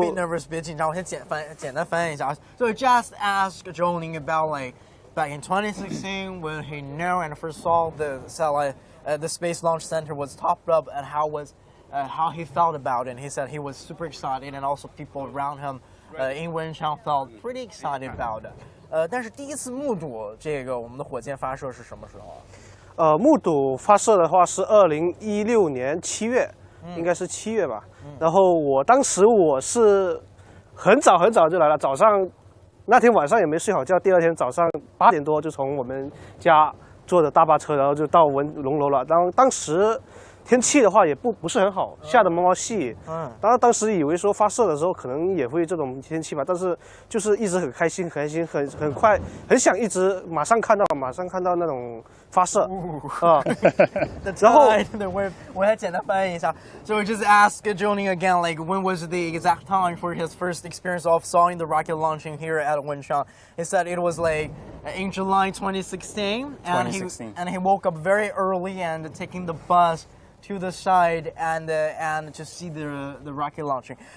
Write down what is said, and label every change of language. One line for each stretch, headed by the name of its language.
English: Don't be nervous，
Chinese: 别紧张，我先简单翻译一下。
English: So just ask Joni about like back in 2016 when he knew and first saw the satellite, the Space Launch Center was topped up, and how he felt about it. And he said he was super excited, and also people around him in Wenchang felt pretty excited about it.
Chinese: 但是第一次目睹这个我们的火箭发射是什么时候啊？目睹发射的话是2016年7月。应该是7月吧，然后当时我是很早就来了，早上那天晚上也没睡好觉，第二天早上8点多就从我们家坐着大巴车，然后就到龙楼了。当时天气的话也不是很好，下的毛毛细。当时以为说发射的时候可能也会这种天气吧，但是就是一直很开心，很快，很想一直马上看到那种发射啊。然后我还简单翻译一下。
English: So we just ask Joni again, like when was the exact time for his first experience of seeing the rocket launching here at Wenchang? He said it was like in July 2016, and he woke up very early and taking the bus to the side and to see the rocket launching.